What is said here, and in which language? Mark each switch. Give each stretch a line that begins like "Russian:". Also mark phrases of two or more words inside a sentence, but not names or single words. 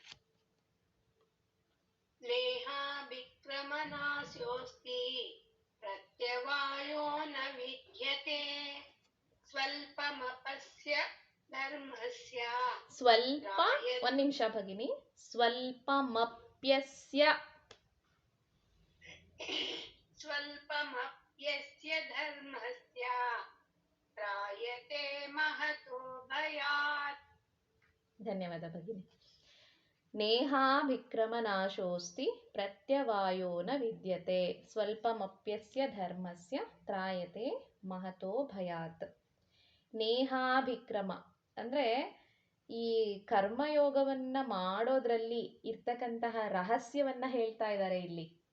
Sanskrit: ಲೇಹಾಭಿಕ್ರಮನಾಸ್ಯೋಸ್ತಿ ಪ್ರತ್ಯವಾಯೋ ನ ವಿದ್ಯತೆ ಸ್ವಲ್ಪಮಪಸ್ಯ ಧರ್ಮಸ್ಯ.
Kannada: ಸ್ವಲ್ಪ, ಒಂದ್ ನಿಮಿಷ ಭಗಿನಿ. ಸ್ವಲ್ಪಮಪ್ಯಸ್ಯ
Sanskrit: स्वल्पमप्यस्य धर्मस्य त्रायते महतो भयात्.
Kannada: ಧನ್ಯವಾದ ಭಗಿನಿ.
Sanskrit: ನೇಹಾಭಿಕ್ರಮನಾಶೋಸ್ತಿ ಪ್ರತ್ಯವಾಯೋ ನ ವಿದ್ಯತೆ ಸ್ವಲ್ಪಮಪ್ಯಸ್ಯ ಧರ್ಮಸ್ಯ ತ್ರಾಯತೆ ಮಹತೋ ಭಯಾತ್.
Kannada: ನೇಹಾಭಿಕ್ರಮ ಅಂದರೆ ಈ ಕರ್ಮಯೋಗವನ್ನ ಮಾಡೋದ್ರಲ್ಲಿ ಇರ್ತಕ್ಕಂತಹ ರಹಸ್ಯವನ್ನ ಹೇಳ್ತಾ ಇದ್ದಾರೆ ಇಲ್ಲಿ.